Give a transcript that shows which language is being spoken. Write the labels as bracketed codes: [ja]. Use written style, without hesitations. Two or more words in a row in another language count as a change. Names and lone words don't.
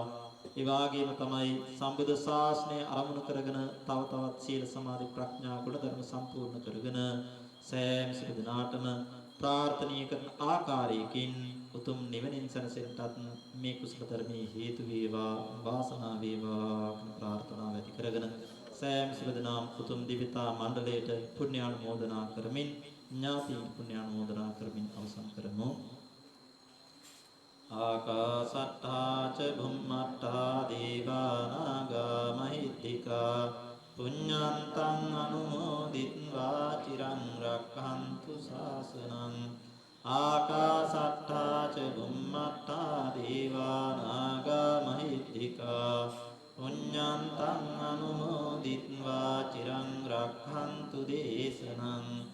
[si] ඒ වගේම තමයි සම්බුද්ධ ශාසනය අරමුණු කරගෙන තව තවත් සීල සමාධි ප්‍රඥා ගුණ ධර්ම සම්පූර්ණ කරගෙන සෑම සිට දිනාටම ප්‍රාර්ථනීය කරන ආකාරයකින් උතුම් නිවනින් සැනසෙන්නටත් මේ කුසල ධර්මයේ හේතු වේවා, වාසනාව වේවා කියන ප්‍රාර්ථනාව ඇති කරගෙන සෑම සිට දිනාම උතුම් දිවිතා මණ්ඩලයට පුණ්‍යානුමෝදනා කරමින් ඥාතීන් පුණ්‍යානුමෝදනා කරමින් අවසන් කරමු. [pi] ආකාසට්ඨා ච බුම්මට්ඨා දේවානාගා මහිද්దికා පුඤ්ඤන්තං අනුමෝදිත්වා චිරං රක්ඛන්තු ශාසනං. ආකාසට්ඨා ච බුම්මට්ඨා දේවානාගා මහිද්దికා පුඤ්ඤන්තං අනුමෝදිත්වා චිරං රක්ඛන්තු දේශනං.